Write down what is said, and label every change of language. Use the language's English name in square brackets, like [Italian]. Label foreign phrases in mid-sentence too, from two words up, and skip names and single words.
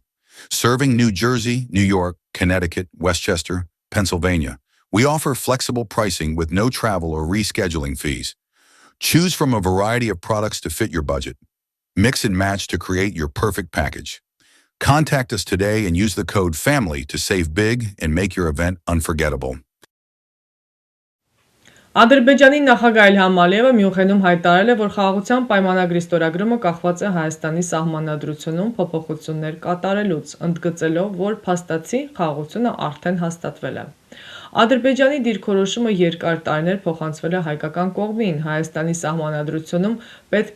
[English] Serving New Jersey, New York, Connecticut, Westchester, Pennsylvania, we offer flexible pricing with no travel or rescheduling fees. Choose from a variety of products to fit your budget. Mix and match to create your perfect package. Contact us today and use the code FAMILY to save big and make your event unforgettable. [Armenian] Ադրբեջանի նախագահ Իլհամ Ալիևը Մյունխենում հայտարարել է, որ խաղաղության պայմանագրի ստորագրումը կախված է Հայաստանի սահմանադրությունում փոփոխություններ կատարելուց, ընդգծելով, որ փաստացի խաղաղությունը արդեն հաստատվել է։ Ադրբեջանի դիրքորոշումը երկար տարիներ փոխանցվել է հայկական կողմին, Հայաստանի սահմանադրությունում պետք